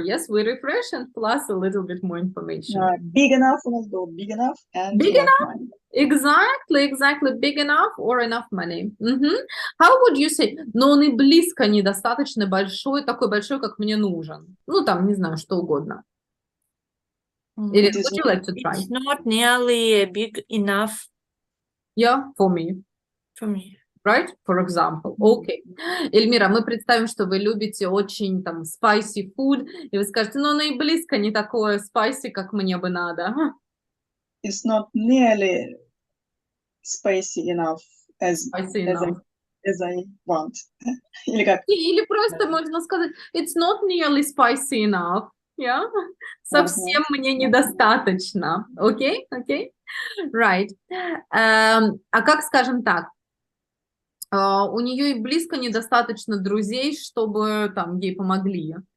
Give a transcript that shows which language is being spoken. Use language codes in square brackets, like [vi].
[en] Yes, we refresh and plus a little bit more information. Big enough [ru] у нас был [en] big enough and big enough enough? money. Exactly. Big enough or enough money. How would you say? [ru] Но он и близко недостаточно большой, такой большой, как мне нужен. Ну, там, не знаю, что угодно. [en] Irina, would you like to try? It's not nearly big enough. Yeah, for me. For me. Right? For example. Okay. [ru] Эльмира, мы представим, что вы любите очень там [en] spicy food, [ru] и вы скажете, ну, оно и близко не такое spicy, как мне бы надо. [en] It's not nearly spicy enough as I want. [ru] Или как? Или просто можно сказать, [en] it's not nearly spicy enough. Yeah? [ru] Совсем мне недостаточно. [en] Okay? Right. [ru] А как, скажем так, у нее и близко недостаточно друзей, чтобы там ей помогли.